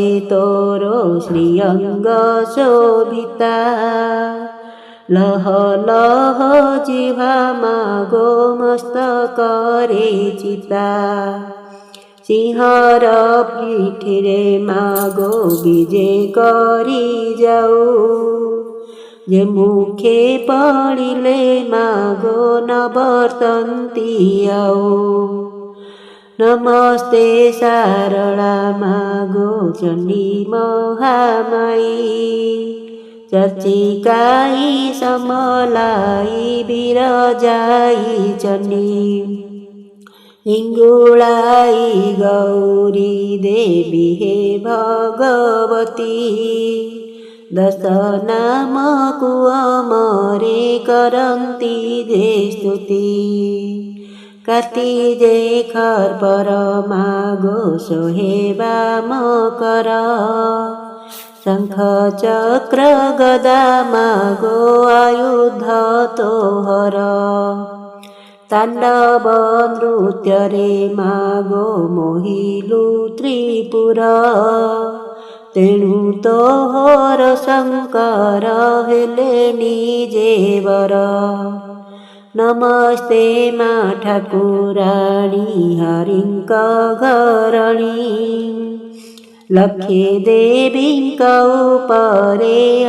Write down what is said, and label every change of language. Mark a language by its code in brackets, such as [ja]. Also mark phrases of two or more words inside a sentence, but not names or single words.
[or] ତୋରୋ ଶ୍ରୀଅଙ୍ଗ ଶୋଭିତା ଲହ ଲହ ଜିହ୍ୱା ମାଗୋ ମସ୍ତକରେ ଚିତା ସିଂହର ପିଠିରେ ମାଗୋ ବିଜେ କରି ଯାଉ ଯେ ମୁଖେ ପଡ଼ିଲେ ମାଗୋ ନବର୍ତ୍ତନ୍ତି ଆଉ ନମସ୍ତେ ଶାରଦା ମାଗୋ ଚଣ୍ଡୀ ମହାମାଈ ଚର୍ଚ୍ଚିକାଈ ସମଲାଈ ବିରଜାଈ ଚଣ୍ଡୀ ହିଙ୍ଗୁଳାଈ ଗୌରୀ ଦେବୀ ହେ ଭଗବତୀ ଦଶ ନାମକୁ ଅମରେ କରନ୍ତି ଯେ ସ୍ତୁତି କାତି ଯେ ଖର୍ପର ମାଗୋ ସୋହେବା ମକର ଶଙ୍ଖ ଚକ୍ର ଗଦା ମାଗୋ ଆୟୁଧ ତୋହର ତାଣ୍ଡବ ନୃତ୍ୟରେ ମାଗୋ ମୋହିଲୁ ତ୍ରିପୁର ତେଣୁ ତୋହର ଶଙ୍କର ହେଲେ ନିଜେ ବର ନମସ୍ତେ ମା ଠାକୁରାଣୀ ହରିଙ୍କ ଘରଣୀ ଲକ୍ଷେ ଦେବୀଙ୍କ ଉପରେ